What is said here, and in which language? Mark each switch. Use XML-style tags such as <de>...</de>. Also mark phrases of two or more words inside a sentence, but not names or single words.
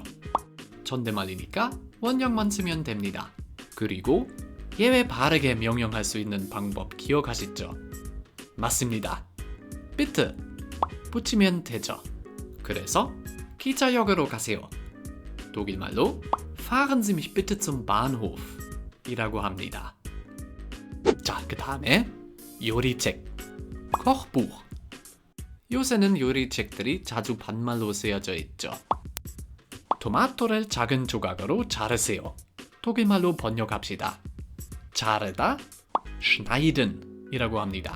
<ko>존댓말이니까 원형만 쓰면 됩니다. 그리고 예외 바르게 명령할 수 있는 방법 기억하시죠? 맞습니다. bitte 붙이면 되죠. 그래서 기차역으로 가세요. 독일말로</ko> <de>fahren Sie mich bitte zum Bahnhof</de> <ko>이라고 합니다. 자, 그 다음에 요리책 Kochbuch. 요새는 요리책들이 자주 반말로 쓰여져 있죠. 토마토를 작은 조각으로 자르세요. 독일말로 번역합시다. 자르다 schneiden 이라고 합니다.</ko>